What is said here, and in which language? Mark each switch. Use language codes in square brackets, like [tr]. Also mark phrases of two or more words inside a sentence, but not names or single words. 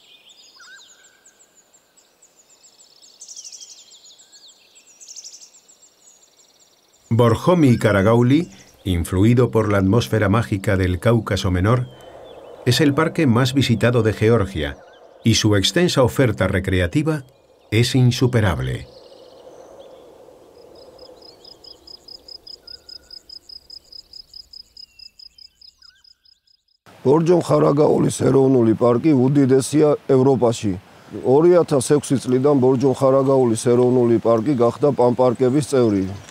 [es] Borjomi-Karagauli, influido por la atmósfera mágica del Cáucaso Menor, es el parque más visitado de Georgia y su extensa oferta recreativa es insuperable. [ka] ბორჯომ-ხარაგაულის ეროვნული პარკი უდიდესია ევროპაში. 2006 წლიდან ბორჯომ-ხარაგაულის ეროვნული პარკი გახდა პანპარკების წევრი.